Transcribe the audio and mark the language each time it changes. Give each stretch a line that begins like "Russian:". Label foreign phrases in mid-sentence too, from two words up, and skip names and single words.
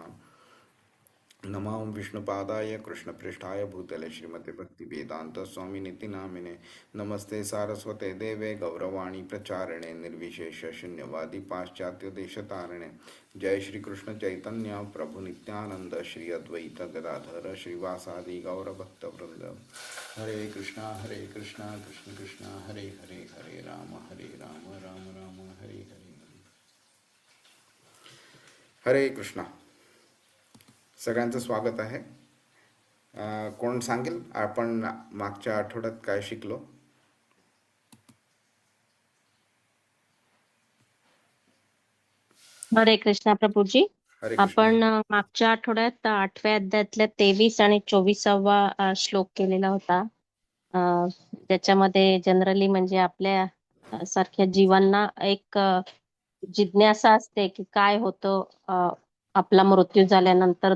Sanskrit: नमो विष्णुपादाय कृष्णपृष्ठाय भूतले श्रीमते भक्तिवेदांत स्वामिनिति नामिने. नमस्ते सारस्वते देवे गौरवाणी प्रचारिणे निर्विशेष शून्यवादी पाश्चात्य देशतारिणे. जय श्री कृष्ण चैतन्य प्रभु नित्यानंद श्री अद्वैत गदाधर श्रीवासादि गौरभक्तवृंद. हरे कृष्णा कृष्ण कृष्ण हरे हरे हरे राम राम राम हरे हरे. हरे कृष्णा.
Marathi: सगळ्यांचं स्वागत आहे. कोण सांगेल आपण मागच्या आठवड्यात काय शिकलो? हरे कृष्णा प्रभूजी. हरे कृष्ण. आपण मागच्या आठवड्यात 8व्या अध्यायातल्या 23 आणि 24वा श्लोक केलेला होता. ज्याच्यामध्ये जनरली म्हणजे आपल्या सारख्या जीवांना एक जिज्ञासा असते की काय होतं आपला मृत्यू झाल्यानंतर.